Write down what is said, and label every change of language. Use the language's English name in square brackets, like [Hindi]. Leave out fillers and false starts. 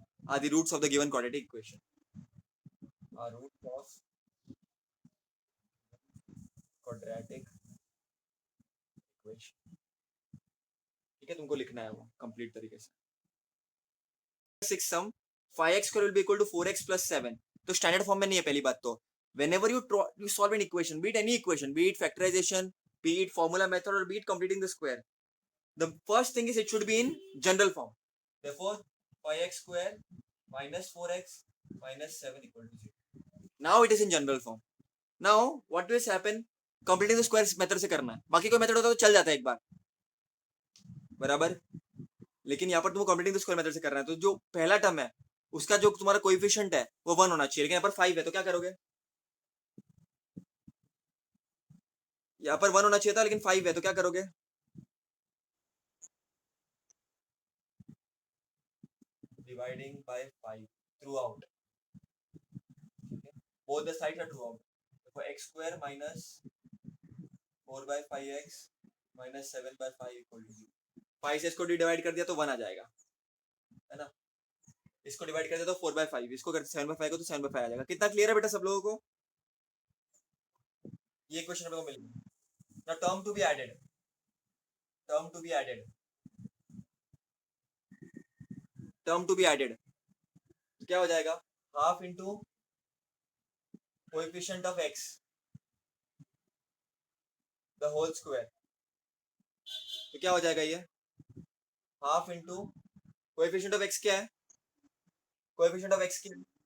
[English] Are the roots of the given quadratic equation, are roots of quadratic equation. [Hindi] ठीक है, तुमको लिखना है वो कंप्लीट तरीके से. [English] 6 sum 5x square will be equal to 4x plus 7, [Hindi] तो स्टैंडर्ड फॉर्म में नहीं है पहली बात तो. [English] whenever you solve an equation, be it any equation, be it factorization, be it formula method or be it completing the square, The first thing is it should be in general form. Therefore 5x square minus 4x minus 7 equal to 0. Now it is in general form. Now what will happen, [Hindi] completing the square method से करना है, बाकी कोई method होता तो चल जाता है एक बार, बराबर, लेकिन यहाँ पर तुमको कंप्लीटिंग द स्क्वायर मेथड से करना है, तो जो पहला टर्म है उसका जो तुम्हारा कोएफिशिएंट है वो 1 होना चाहिए, लेकिन यहाँ पर 5 है तो क्या करोगे, यहाँ पर 1 होना चाहिए था लेकिन 5 है तो क्या करोगे, [English] Dividing by 5 throughout, both the sides are true out. So x square minus 4 by 5x minus 7 by 5 equal to 0. [Hindi] 5 से इसको डिवाइड कर दिया तो 1 आ जाएगा, है ना, इसको डिवाइड कर दिया तो 4 by 5, इसको कर 7 by 5 को तो 7 by 5 आ जाएगा। कितना क्लियर है बेटा सब लोगों को, ये क्वेश्चन को मिल गया। [English] Now term to be added, [Hindi] term to be added, term to be added, तो क्या हो जाएगा, [English] half into coefficient of x the whole square, [Hindi] तो क्या हो जाएगा, ये half into coefficient of x क्या है, कोएफिशिएंट ऑफ x क्या है,